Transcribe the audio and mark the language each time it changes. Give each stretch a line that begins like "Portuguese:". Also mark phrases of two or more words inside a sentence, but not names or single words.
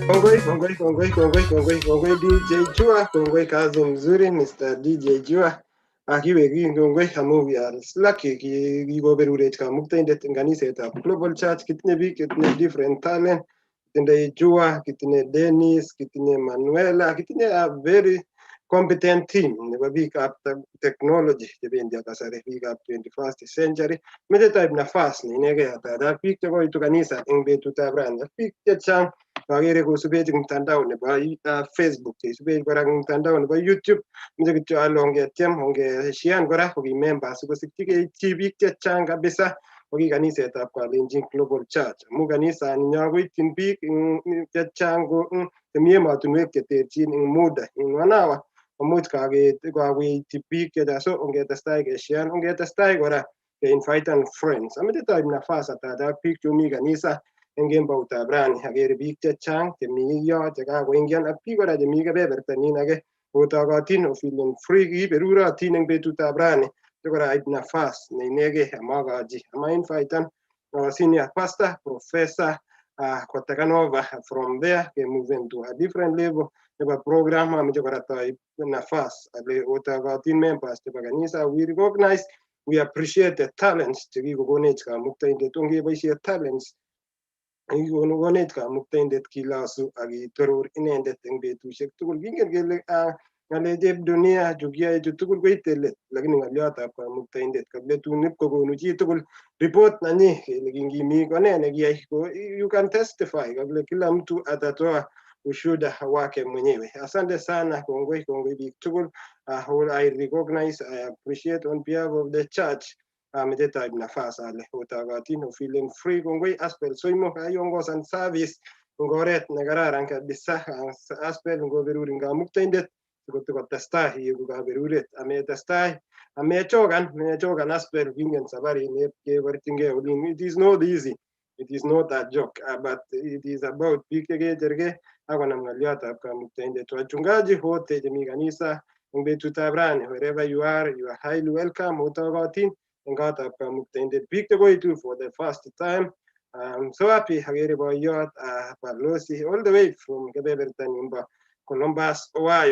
Kalenjin: Kongoi DJ Jua, kongoi
Swahili: kazi mzuri
Kalenjin: Mr. DJ Jua. Akiwe kongoi amu
English: we are lucky
Kalenjin: kigoberurech kamuktaindet eng kanisetab Global Church kitinye biik kitinye
English: different talent.
Kalenjin: Kitinye Jua, kitinye Dennis, kitinye Manuela, kitinye
English: a very competent team
Kalenjin: nebo biikab technology chebendi kasari biikab
English: 21st century.
Kalenjin: Mete taib nafas ne inegei atada biik chekoitu kanisa eng betutab rani. Biik chechang agere kosubech eng mtandao nebo Facebook, cheisubech kora eng mtandao nebo YouTube. Mche kityo ale ongetiem ongeshian kora koki members sikosikyi keityi biik chechang kabisa koki kanisetab Kalenjin Global Church. Amu kanisa ninyo koityin biik chechang chemi emotinwek cheterchin eng muda eng 1 hour komuch kakeityi biik chechang. So ongetestai keshian ongetestai kora ke-invite friends. Amete taib nafas atada biik chumi kanisa eng kemboutab rani agere biik chechang chemi yo chekakoingian ak biik kora chemi kebeberta nin age kotokotin
English: feeling free
Kalenjin: kiberurotin eng betutab rani chekora aib nafas ne inegei amakachi ama-inviten
English: senior pastor professor
Kalenjin: kotaken
English: over from there
Kalenjin: ke
English: move into a different level
Kalenjin: nebo program ameche kora taib nafas ale otokotin members chebo kanisa.
English: We recognize, we appreciate the talents
Kalenjin: chekikokonech kamuktaindet. Ongeboisie talents konech kamuktaindet kilosu akitoror inendet eng betusiek tugul. Kingen kele ng'alechep dunia chukiyoe chu tugul koite let, lakini ng'oliotab kamuktaindet kabletun ipkokonu chi tugul report nanyi kele kingimi kone nekiyai.
English: You can testify
Swahili: kable kila mtu atatoa ushuhuda wake mwenyewe. Asante sana,
Kalenjin: kongoi biik tugul.
English: I recognize, I appreciate on behalf of the church.
Kalenjin: Mete taib nafas ale otokotin
English: feeling free.
Kalenjin: Kongoi Aspel Soimo kayongosan service eng oret nekararan kabisa. Aspel ngoberuri kamuktaindet sikotestai yeku kaberuret. Ametestai amechokan Aspel kingen sabari keborchingei olin.
English: It is not easy. It is not a joke, but it is about
Kalenjin: biik chekechergei akonam ng'oliotab kamuktaindet.
Swahili: Wachungaji wote
Kalenjin: chemi kanisa eng betutab rani,
English: wherever you are highly welcome.
Kalenjin: Otokotin eng kotab kamuktaindet. Biik chekoitu
English: for the first time, I'm so happy
Kalenjin: agere boyot Balozi
English: all the way from
Kalenjin: kebeberta nimbo Columbus, Ohio.